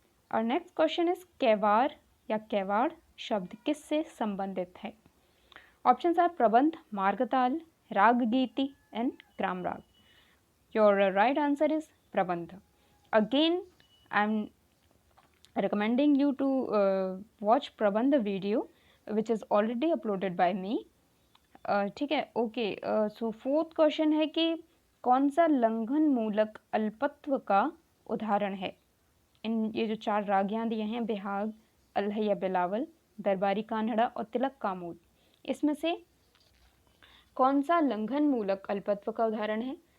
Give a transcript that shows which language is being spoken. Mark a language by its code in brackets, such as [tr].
[hi] और [en] next question is [hi] केवार या केवाड़ शब्द किससे संबंधित है? [en] Options are प्रबंध, मार्गताल, राग गीति एंड ग्राम राग. योर राइट आंसर इज प्रबंध. Again I am recommending you to watch प्रबंध video which is already uploaded by me. [hi] ठीक है. ओके. सो फोर्थ क्वेश्चन है कि कौन सा लंघन मूलक अल्पत्व का उदाहरण है? इन ये जो चार रागियाँ दिए हैं, बिहाग, अल्हैया बिलावल, दरबारी कान्हड़ा और तिलक कामोद, इसमें से कौन सा लंघन मूलक अल्पत्व का उदाहरण है?